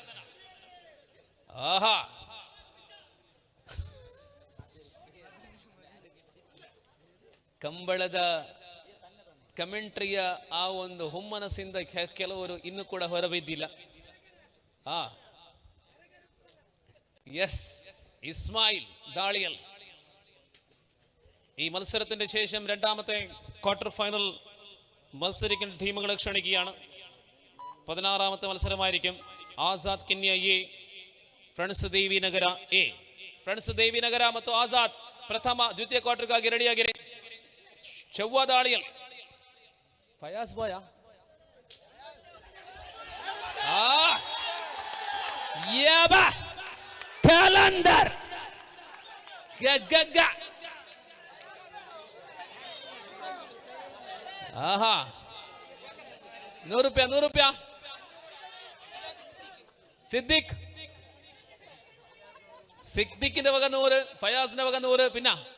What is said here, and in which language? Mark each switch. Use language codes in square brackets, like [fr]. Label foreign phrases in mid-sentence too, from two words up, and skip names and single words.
[kn] ಆಹಾ, ಕಂಬಳದ ಕಮೆಂಟ್ರಿಯ ಆ ಒಂದು ಹುಮ್ಮನಸ್ಸಿಂದ ಕೆಲವರು ಇನ್ನೂ ಕೂಡ ಹೊರಬಿದ್ದಿಲ್ಲ. [en] ಎಸ್, [ml] ഇസ്മായിൽ ദാളിയൽ ഈ മത്സരത്തിന്റെ ശേഷം രണ്ടാമത്തെ [en] quarter final [ml] മത്സരിക്കുന്ന ടീമുകളെ ക്ഷണിക്കുകയാണ്. 16ാമത്തെ മത്സരമായിരിക്കും. ആസാദ് കിന്യ എ, [kn] ಫ್ರೆಂಡ್ಸ್ ದೇವಿನಗರ ಎ. ಫ್ರೆಂಡ್ಸ್ ದೇವಿನಗರ ಮತ್ತು ಆಜಾದ್ ಪ್ರಥಮ ದ್ವಿತೀಯ ಕ್ವಾರ್ಟರ್ಗಾಗಿ ರೆಡಿಯಾಗಿರಿ. ಚವ್ವ ದಾಳಿಯಲ್ಲಿ ಫಯಾಜ್ ಬಾಯ ಕ್ಯಾಲೆಂಡರ್ ಆಹಾ, 100 ರೂಪಾಯಿ [ml] സിദ്ദിഖിന്റെ വക 100, ഫയാസിന്റെ വക 100, പിന്നെ